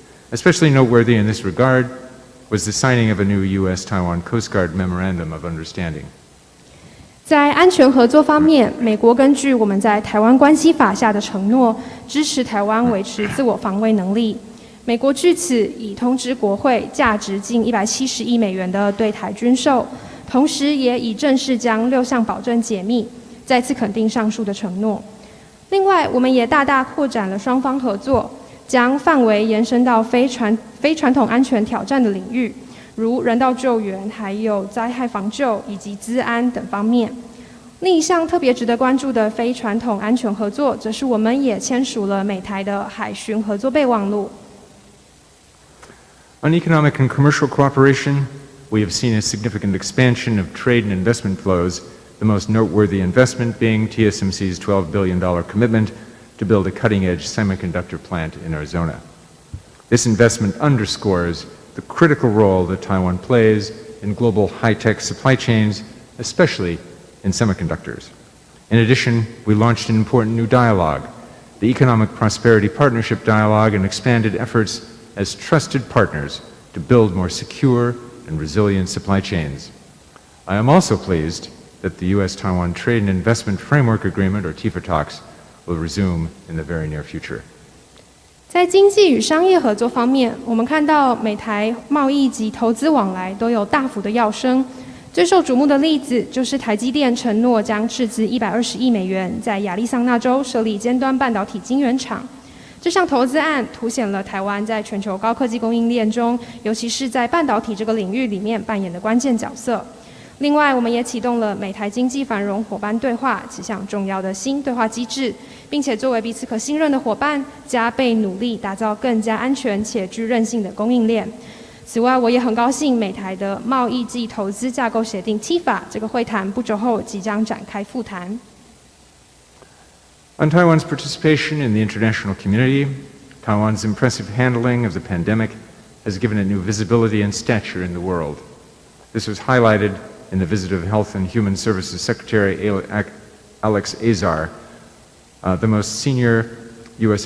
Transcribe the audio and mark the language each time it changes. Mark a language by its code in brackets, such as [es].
[en] Especially noteworthy in this regard was the signing of a new U.S.-Taiwan Coast Guard Memorandum of Understanding. [zh] 在安全合作方面，美国根据我们在台湾关系法下的承诺，支持台湾维持自我防卫能力。美国据此已通知国会价值近170亿美元的对台军售，同时也已正式将6项保证解密，再次肯定上述的承诺。另外，我们也大大扩展了双方合作，将范围延伸到非传统安全挑战的领域，如人道救援、还有灾害防救以及资安等方面。另一项特别值得关注的非传统安全合作，则是我们也签署了美台的海巡合作备忘录。 [en] On economic and commercial cooperation, we have seen a significant expansion of trade and investment flows, the most noteworthy investment being TSMC's $12 billion commitment to build a cutting-edge semiconductor plant in Arizona. This investment underscores the critical role that Taiwan plays in global high-tech supply chains, especially in semiconductors. In addition, we launched an important new dialogue, the Economic Prosperity Partnership Dialogue, and expanded efforts as trusted partners to build more secure and resilient supply chains. I am also pleased that the U.S.-Taiwan Trade and Investment Framework Agreement, or TIFA talks, will resume in the very near future. [zh] 在经济与商业合作方面，我们看到美台贸易及投资往来都有大幅的跃升。最受瞩目的例子就是台积电承诺将斥资120亿美元在亚利桑那州设立尖端半导体晶圆厂。这项投资案凸显了台湾在全球高科技供应链中，尤其是在半导体这个领域里面扮演的关键角色。另外，我们也启动了美台经济繁荣伙伴对话此项重要的新对话机制，并且作为彼此可信任的伙伴，加倍努力打造更加安全且具韧性的供应链。此外，我也很高兴美台的贸易暨投资架构协定 TIFA 这个会谈不久后即将展开复谈。 [en] On Taiwan's participation in the international community, Taiwan's impressive handling of the pandemic has given it new visibility and stature in the world. This was highlighted in the visit of Health and Human Services Secretary Alex Azar, the most senior U.S.